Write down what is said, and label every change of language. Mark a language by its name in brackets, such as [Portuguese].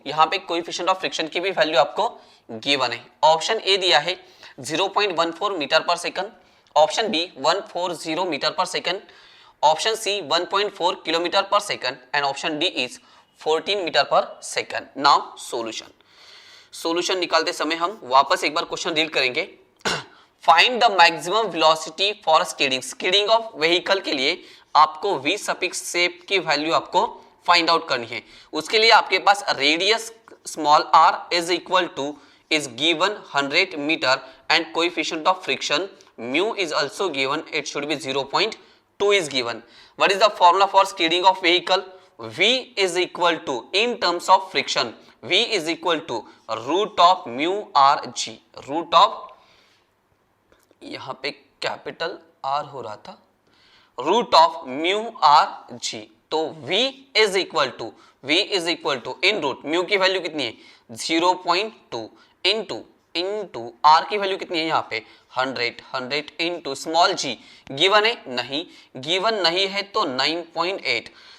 [Hindi] यहाँ पे coefficient of friction की भी वैल्यू आपको गिवन है। ऑप्शन ए दिया है 0.14 मीटर पर सेकंड, ऑप्शन बी 140 मीटर पर सेकंड, ऑप्शन सी 1.4 किलोमीटर पर second [English] And option D is 14 metre per second. [Hindi] नाउ सॉल्यूशन निकालते समय हम वापस एक बार क्वेश्चन रीड करेंगे। [English] find the maximum velocity for skidding of vehicle [Hindi] के लिए आपको v सफिक्स शेप की वैल्यू आपको फाइंड आउट करनी है। उसके लिए आपके पास [English] Radius small r is equal to is given 100 meter and coefficient of friction mu is also given, it should be 0.2 is given. What is the formula for skidding of vehicle? V is equal to, in terms of friction, V is equal to root of mu r g, root of, [Hindi] यहाँ पे capital R हो रहा था, [English] root of mu r g। [Hindi] तो [English] V is equal to in root [Hindi] mu की value कितनी है 0.2 into are की वैल्यू कितनी है यहाँ पे 100 इंटू स्मॉल जी। गिवन है गिवन नहीं है तो 9.8।